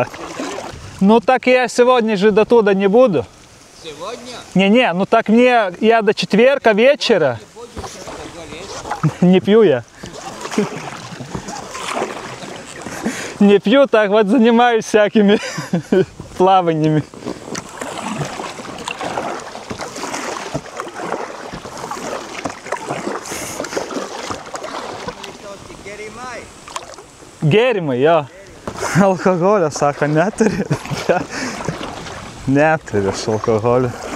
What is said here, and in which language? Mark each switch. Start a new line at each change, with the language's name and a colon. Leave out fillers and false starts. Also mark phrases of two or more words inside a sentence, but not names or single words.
Russian: Ну так я сегодня же до туда не буду. Сегодня? Не-не, ну так я до четверга вечера. Не пью я. Не пью, так вот занимаюсь всякими плаваниями.
Lithuanian: Gėrimai, jo. Alkoholio, sako, neturi. Neturi aš alkoholio.